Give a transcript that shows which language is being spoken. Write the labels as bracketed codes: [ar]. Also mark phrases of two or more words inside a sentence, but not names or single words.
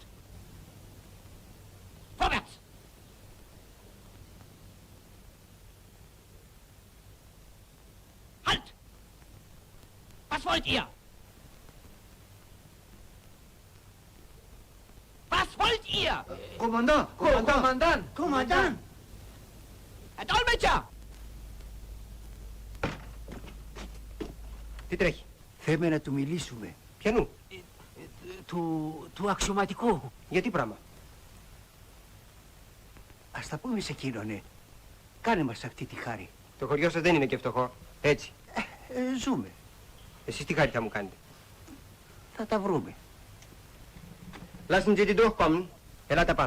[de] Vorwärts! Halt! Was wollt ihr? Was wollt ihr? Kommandant! Kommandant! Kommandant! Herr Dolmetscher! [el] Τι τρέχει? Θέλουμε να του μιλήσουμε. Ποιανού? Του αξιωματικού. Για τι πράγμα? Ας τα πούμε σε εκείνον, Κάνε μας αυτή τη χάρη. Το χωριό σας δεν είναι και φτωχό. Έτσι. Ζούμε. Εσείς τι χάρη θα μου κάνετε? Θα τα βρούμε. [de] Lassen Sie die durchkommen. [el] Ελάτε πάνω.